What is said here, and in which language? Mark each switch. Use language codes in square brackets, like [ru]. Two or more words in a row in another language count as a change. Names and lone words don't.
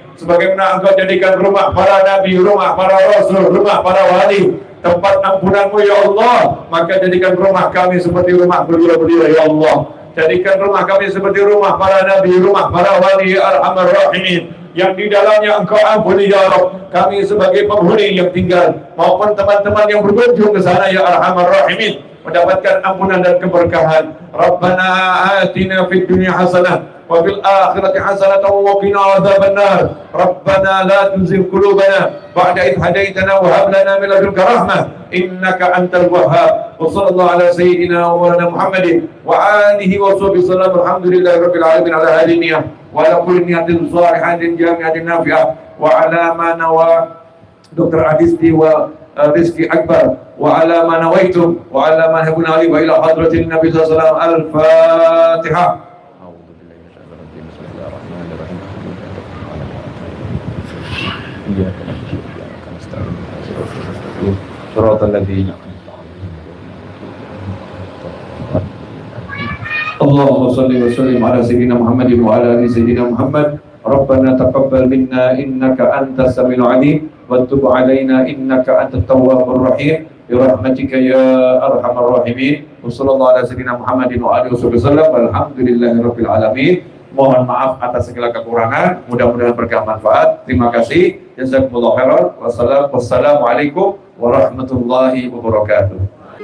[id] Sebagaimana Engkau jadikan rumah para nabi, rumah para rasul, rumah para wali tempat ampunanmu [ar] يا الله, [id] maka jadikan rumah kami seperti rumah beliau-beliau [ar] يا الله. [id] Jadikan rumah kami seperti rumah para nabi, rumah para wali [ar] يا أرحم الراحمين, [id] yang di dalamnya Engkau ampuni [ar] يا رب [id] kami sebagai penghuni yang tinggal maupun teman-teman yang berkunjung ke sana [ar] يا أرحم الراحمين, [id] mendapatkan ampunan dan keberkahan. [ar] ربنا آتنا في الدنيا حسنة وفي الآخرة حسنة وقنا عذاب النار. ربنا لا تزغ قلوبنا بعد إذ هديتنا وهب لنا من لدنك رحمة إنك أنت الوهاب. وصلى الله على سيدنا ومولانا محمد وعلى آله وصحبه وسلم. الحمد لله رب العالمين على هذه النية وعلى كل نية صالحة جامعة نافعة وعلى ما نوى Dr. Adisti wa Rizki Akbar وعلى ما نويتم وعلى ما حبونا إلى حضرة النبي صلى الله عليه وسلم. Al-Fatihah. اللهم صل وسلم على سيدنا محمد وعلى آل سيدنا محمد. ربنا تقبل منا إنك أنت السميع العليم وتب علينا إنك أنت التواب الرحيم برحمتك يا أرحم الراحمين. وصلى الله على سيدنا محمد وعلى آله وسلم. الحمد لله رب العالمين. [id] Mohon maaf atas segala kekurangan, mudah-mudahan berkah manfaat. Terima kasih. [ar] جزاكم الله خيرا والسلام عليكم ورحمة الله وبركاته.